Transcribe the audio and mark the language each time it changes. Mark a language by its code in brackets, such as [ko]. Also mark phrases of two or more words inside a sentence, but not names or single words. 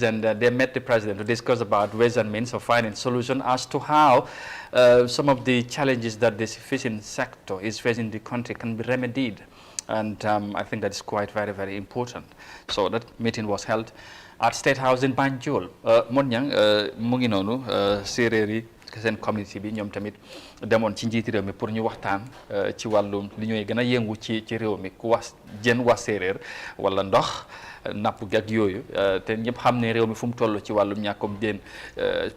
[en] And they met the president to discuss about ways and means of finding solution as to how some of the challenges that this fishing sector is facing in the country can be remedied. And I think that is quite very, very important. So that meeting was held at State House in Banjul. [wo] Monyang mungi nonu Sereri seen community bi ñoom tamit demoon ci njiiti réew mi pour ñu waxtaan ci wàllum li ñuy gën a yëngu ci réew mi ku wax jën wax séeréer wala ndox napp gi ak yooyu te ñëpp xam ne réew mi fu mu toll ci wàllum ñàkkum jën bu